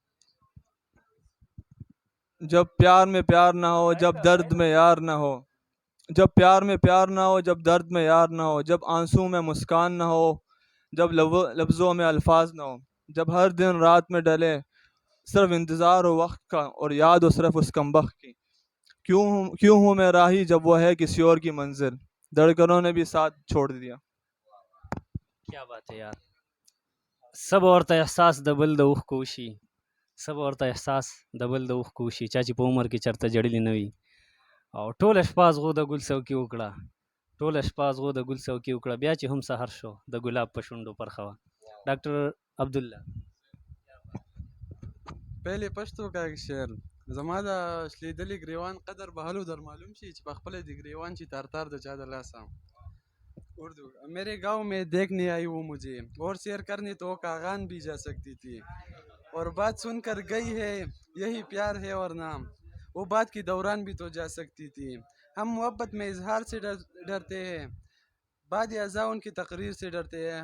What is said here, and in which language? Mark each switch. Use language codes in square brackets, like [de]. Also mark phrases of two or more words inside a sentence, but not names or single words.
[ur] جب پیار میں پیار نہ ہو جب درد میں یار نہ ہو, جب پیار میں پیار نہ ہو جب درد میں یار نہ ہو, جب آنسوں میں مسکان نہ ہو جب لفظوں میں الفاظ نہ ہو, جب ہر دن رات میں ڈلے صرف انتظار ہو وقت کا اور یاد ہو صرف اس کمبخت کی. کیوں ہوں میں راہی جب وہ ہے کسی اور کی منزل, دھڑکنوں نے بھی ساتھ چھوڑ دیا. کیا بات ہے یار. [ps] سب ورته احساس د بل د اوښکو وشي, سب ورته احساس د بل د اوښکو وشي, چا چې په عمر کې چېرته جړلي نه وي. او ټوله شپه زغو د ګل څوکي وکړه, ټوله شپه زغو د ګل څوکي وکړه, بیا چې هم سحر شو د ګلاب په شونډو پرخه وه. ډاکټر عبدالله. [ur] پہلے پښتو کا ایک شعر [ps] زما د شلیدلی گریوان قدر بهلو در معلوم شي چې په خپل د گریوان چې تار تار د چا د لاسه. [ur] اردو میرے گاؤں میں دیکھنے آئی وہ مجھے اور سیر کرنے تو کاغان بھی جا سکتی تھی, اور بات سن کر گئی ہے یہی پیار ہے اور نام, وہ بات کی دوران بھی تو جا سکتی تھی. ہم محبت میں اظہار سے ڈرتے ہیں, بعد ازاں ان کی تقریر سے ڈرتے ہیں.